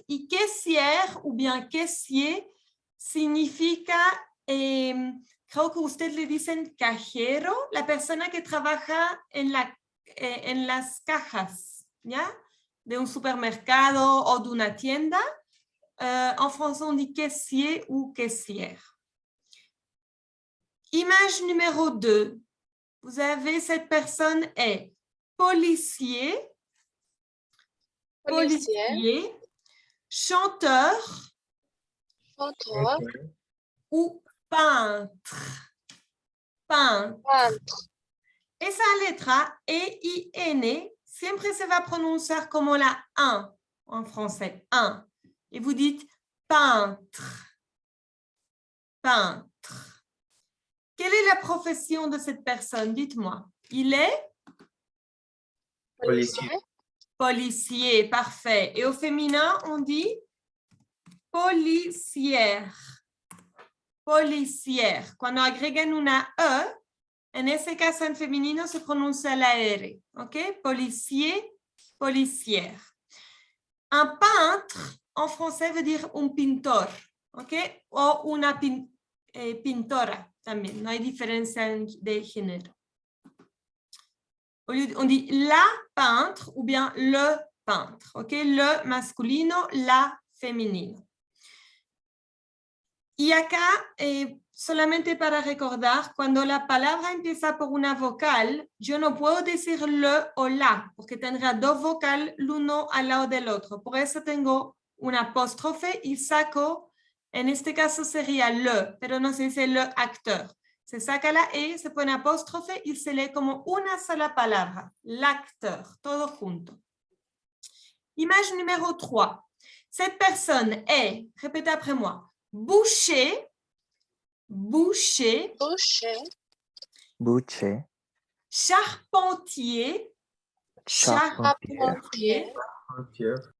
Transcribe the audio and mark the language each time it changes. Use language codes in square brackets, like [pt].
[es] Y caissière ou bien caissier significa, creo que ustedes le dicen cajero, la persona que trabaja en las cajas, ¿ya? De un supermercado o de una tienda. [fr] En français, on dit caissier ou caissière. Image numéro 2. Vous avez cette personne est policier, Policier. chanteur Chanteur. ou peintre. Peintre. Peintre. [es] Esa letra E-I-N siempre se va a pronunciar como la 1 [fr] en français. 1. Et vous dites peintre. Peintre. Quelle est la profession de cette personne? Dites-moi. Il est Policier. policier, parfait. Et au féminin, on dit policière. Policière. [es] Cuando agregan una E, en ese caso en femenino se pronuncia la R. [fr] ¿Ok? Policier, policière. Un peintre, en français, veut dire [es] un pintor. ¿Ok? O una pintora también. No hay diferencia de género. [fr] On dit la peintre ou bien le peintre. ¿Ok? [es] Le masculino, la femenino. Y acá, solamente para recordar, cuando la palabra empieza por una vocal, yo no puedo decir le o la, porque tendrá dos vocales, l'uno al lado del otro. Por eso tengo un apóstrofe y saco, en este caso sería le, pero no se dice le acteur. Se saca la E, se pone apóstrofe y se lee como una sola palabra, l'acteur, todo junto. [fr] Image numéro 3. Cette personne est, répétez après moi, boucher, boucher, Boucher. Boucher. charpentier, Charpentier. Pompier.